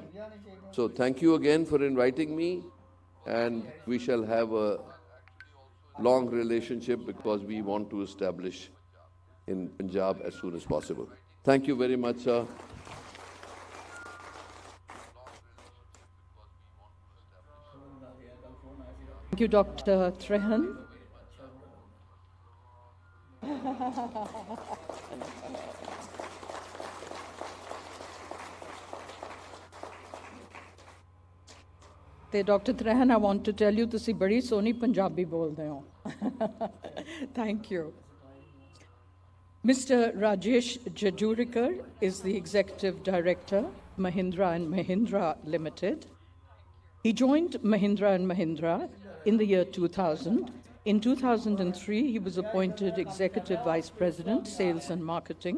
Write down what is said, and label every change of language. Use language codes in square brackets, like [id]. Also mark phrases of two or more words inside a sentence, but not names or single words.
[en] So thank you again for inviting me, and we shall have a long relationship because we want to establish in Punjab as soon as possible. Thank you very much, sir. Thank you, Dr. Trehan. [pa] ਤੇ ਡਾਕਟਰ ਤ੍ਰਹਿਨ, [en] I want to tell you [pa] ਤੁਸੀਂ ਬੜੀ ਸੋਹਣੀ ਪੰਜਾਬੀ ਬੋਲਦੇ ਹੋ. [en] Thank you. Mr. Rajesh Jajurikar is the Executive Director, Mahindra & Mahindra Limited. He joined Mahindra & Mahindra in the year 2000. In 2003, he was appointed Executive Vice President, Sales and Marketing.